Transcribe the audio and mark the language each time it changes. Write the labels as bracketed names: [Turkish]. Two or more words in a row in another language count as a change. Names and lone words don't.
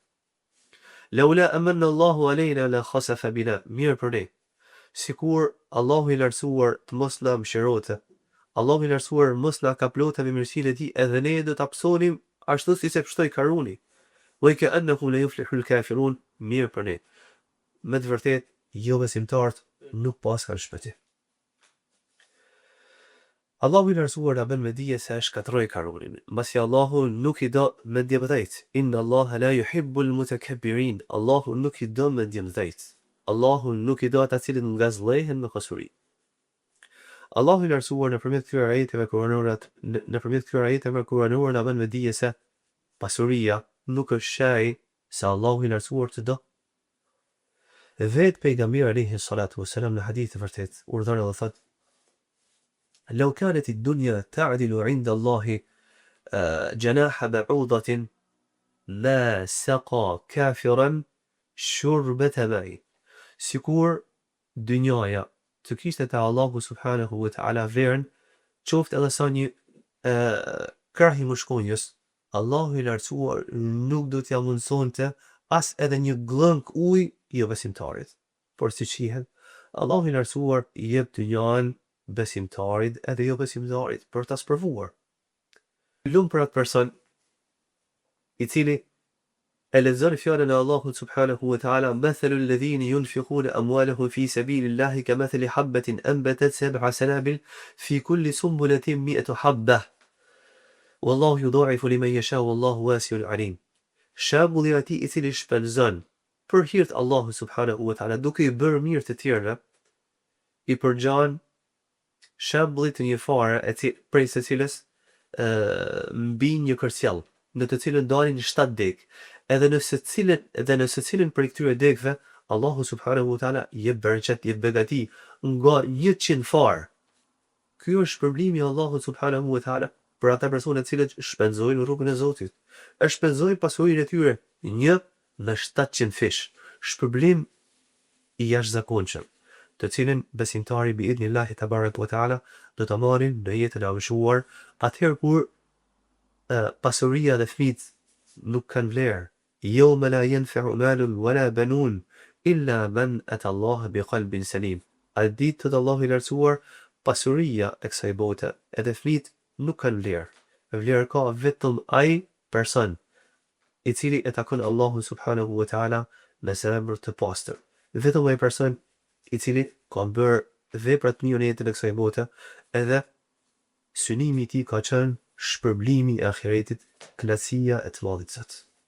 [Arabic] لولا أن من الله علينا لخسف بنا, [Albanian] mirë për ne. Sikur Allahu i lartësuar të mos na mëshirote, Allahu i lartësuar mos na kaplote me mirësinë e tij, edhe ne do ta psonim ashtu si se pshtoi Karuni. [Arabic] وكأنه لا يفلح الكافرون, [Albanian] mirë për ne. Me të vërtet, jo besimtarët nuk pas kanë shpëtim. Allahu i lartësuar na bën me dije se e shkatroi Karunin, mbasi Allahu nuk i do mendjemdhejt. [Arabic] إن الله لا يحب المتكبرين. [Albanian] Allahu nuk i do mendjemdhejt. Allahu nuk i do ata cilët ngazllehen me pasuri. Allahu i lartësuar nëpërmjet këtyre ajeteve kuranore na bën me dije se pasuria nuk është shej se Allahu i lartësuar të do. Vetë pejgamberi [Arabic] عليه الصلاة والسلام [Albanian] në hadith të vërtet urdhon dhe thot: [Arabic] "لو كانت الدنيا تعدل عند الله جناح بعوضة ما سقى كافرا شربة ماء." [Albanian] Sikur dynjaja të kishte te Allahu [Arabic] سبحانه وتعالى [Albanian] vlerën, qoftë edhe sa një krahi mushkonjës, Allahu i lartësuar nuk do t'ja mundsonte as edhe një glënk ujë jo besimtarit. Por si qihet, Allahu i lartësuar i jep dynjan besimtarit edhe jo besimtarit për ta sprovuar. Lum për atë person i cili e lexon fjalën e Allahut [Arabic] سبحانه وتعالى, مثل الذين ينفقون أموالهم في سبيل الله كمثل حبة أنبتت سبع سنابل في كل سنبلة مائة حبة. والله يضاعف لمن يشاء والله واسع عليم. [Albanian] Shembulli i atij i cili shpenzon për hir të Allahut [Arabic] سبحانه وتعالى [Albanian] duke i bërë mirë të tjerëve, i përgjan shembullit të një fare prej së cilës mbi një kërcjell, në të cilën dalin 7 degë, edhe nëse cilën prej këtyre degëve Allahu [Arabic] سبحانه وتعالى [Albanian] jep bereqet, jep begati nga 100 farë. Ky është shpërblimi i Allahut [Arabic] سبحانه وتعالى [Albanian] për ata persona të cilët shpenzojnë në rrugën e Zotit. E shpenzojnë pasurinë e tyre 1 në 700 fish. Shpërblim i jashtëzakonshëm, të cilën besimtari [Arabic] بإذن الله تبارك وتعالى [Albanian] do ta marrin në jetën e avëshuar, atëherë kur pasuria dhe fëmijët nuk kanë vlerë. [Arabic] يوم لا ينفع مال ولا بنون إلا من أتى الله بقلب سليم. [Albanian] A ditë të Allahu i lartësuar, pasuria e kësaj bote edhe fëmijët nuk kanë vlerë. Vlerë ka vetëm ai person i cili e takon Allahu [Arabic] سبحانه وتعالى [Albanian] me zemër të pastër. Vetëm ai person i cili ka bërë vepra të mira në jetën e kësaj bote, edhe synimi i tij ka qenë shpërblimi i ahiretit, kënaqësia e të Madhit Zot.